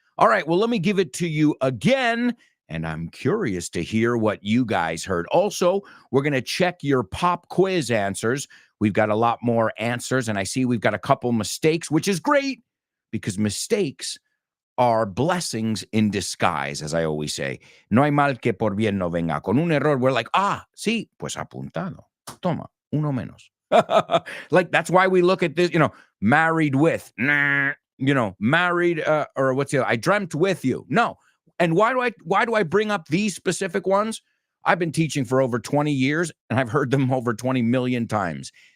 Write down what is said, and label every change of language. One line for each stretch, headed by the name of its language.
English: All right, well, let me give it to you again, and I'm curious to hear what you guys heard. Also, we're going to check your pop quiz answers. We've got a lot more answers, and I see we've got a couple mistakes, which is great because mistakes are blessings in disguise, as I always say.
Spanish: No hay mal que por bien no venga. Con un error, we're like, sí, pues apuntado. Toma, uno menos.
English: Like, that's why we look at this, married with, married, or what's the other? I dreamt with you. No. And why do I bring up these specific ones? I've been teaching for over 20 years, and I've heard them over 20 million times.